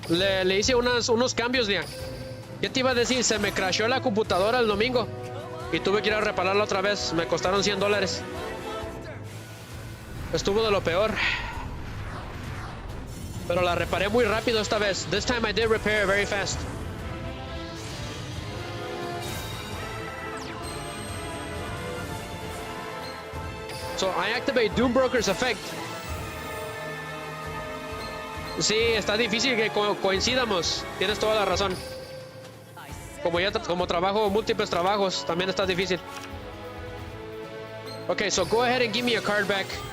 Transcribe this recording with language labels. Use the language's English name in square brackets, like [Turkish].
[Spanish] Le hice unos cambios, Leah. ¿Qué te iba a decir? Se me crashó la computadora el domingo. Y tuve que ir a repararla otra vez. Me costaron $100. Estuvo de lo peor. Pero la reparé muy rápido esta vez. [English] This time I did repair very fast. So I activate Doom Broker's effect. [Spanish] Sí, está difícil que coincidamos. Tienes toda la razón. Como trabajo múltiples trabajos, también está difícil. [English] Okay, so go ahead and give me a card back.